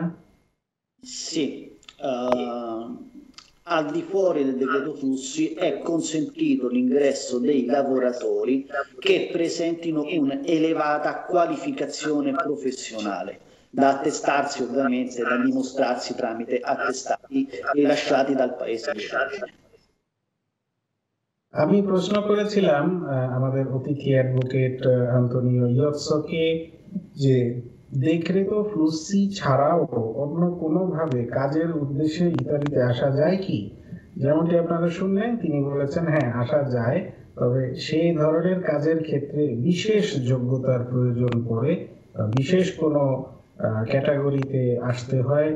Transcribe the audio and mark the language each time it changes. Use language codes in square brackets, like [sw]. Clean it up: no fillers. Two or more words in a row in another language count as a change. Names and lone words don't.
[it] Sì, al di fuori del decreto flussi è consentito l'ingresso dei lavoratori che presentino un'elevata qualificazione professionale, da attestarsi ovviamente, da dimostrarsi tramite attestati rilasciati dal paese di origine. [bn] আমি প্রশ্ন করেছিলাম আমাদের অতিথি অ্যাডভোকেট আন্তোনিও ইয়োৎসোকে যে [it] decreto flussi [bn] ছাড়াও অন্য কোনোভাবে কাজের উদ্দেশ্যে ইতালিতে আসা যায় কি। যেমনটি আপনারা শুনলেন, তিনি বলেছেন হ্যাঁ আসা যায়, তবে সেই ধরনের কাজের ক্ষেত্রে বিশেষ যোগ্যতার প্রয়োজন পড়ে, বিশেষ কোনো ক্যাটাগরিতে আসতে হয়।